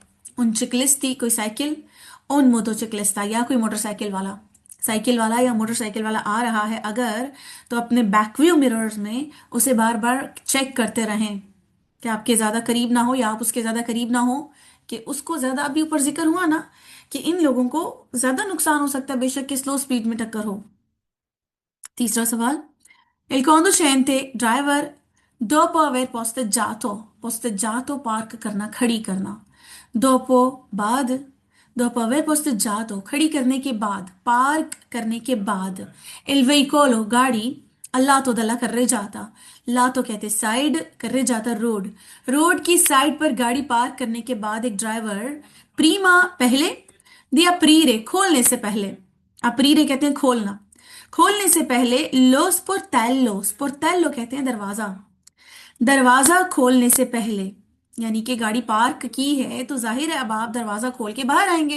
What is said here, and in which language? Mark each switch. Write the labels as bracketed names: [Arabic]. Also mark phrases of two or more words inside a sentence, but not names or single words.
[Italian] un ciclista [Hindi] कोई साइकिल, [Italian] un motociclista [Hindi] या कोई मोटरसाइकिल वाला, साइकिल वाला या मोटरसाइकिल वाला आ रहा है अगर, तो अपने बैकव्यू मिरर्स में उसे बार बार चेक करते रहें कि आपके ज्यादा करीब ना हो या आप उसके ज्यादा करीब ना हो, कि उसको ज्यादा, अभी ऊपर जिक्र हुआ ना कि इन लोगों को ज्यादा नुकसान हो सकता है बेशक कि स्लो स्पीड में टक्कर हो। तीसरा सवाल, [Italian] il conducente ड्राइवर dopo aver posteggiato [Hindi] पार्क करना, खड़ी करना। [Italian] dopo बाद, dopo aver posteggiato [Hindi] खड़ी करने के बाद, पार्क करने के बाद। [Italian] il veicolo [Hindi] गाड़ी, [Italian] all'atto dalla carreggiata, [Hindi] lato कहते साइड, carreggiata रोड, रोड की साइड पर गाड़ी पार्क करने के बाद एक ड्राइवर प्रीमा पहले, [Italian] di aprire [Hindi] खोलने से पहले, अप्रीरे कहते हैं खोलना, खोलने से पहले [Italian] lo sportello, [Hindi] स्पोर्टेलो कहते हैं दरवाजा, दरवाजा खोलने से पहले, यानी कि गाड़ी पार्क की है तो जाहिर है अब आप दरवाजा खोल के बाहर आएंगे।